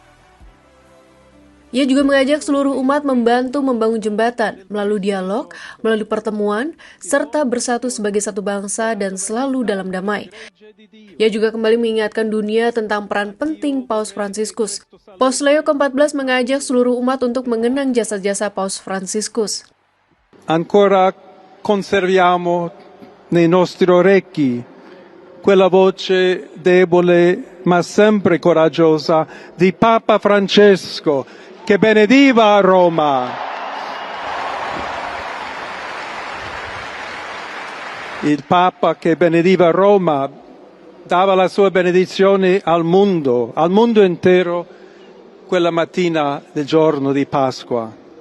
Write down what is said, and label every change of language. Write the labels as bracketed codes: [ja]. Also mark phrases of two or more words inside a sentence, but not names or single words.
[id] Ia juga mengajak seluruh umat membantu membangun jembatan melalui dialog, melalui pertemuan, serta bersatu sebagai satu bangsa dan selalu dalam damai. Ia juga kembali mengingatkan dunia tentang peran penting Paus Fransiskus. Paus Leo ke-14 mengajak seluruh umat untuk mengenang jasa-jasa Paus Fransiskus. [it] Ancora conserviamo nei nostri orecchi quella voce debole ma sempre coraggiosa di Papa Francesco che benediva Roma. Il Papa che benediva Roma dava la sua benedizione al mondo intero, quella mattina del giorno di Pasqua.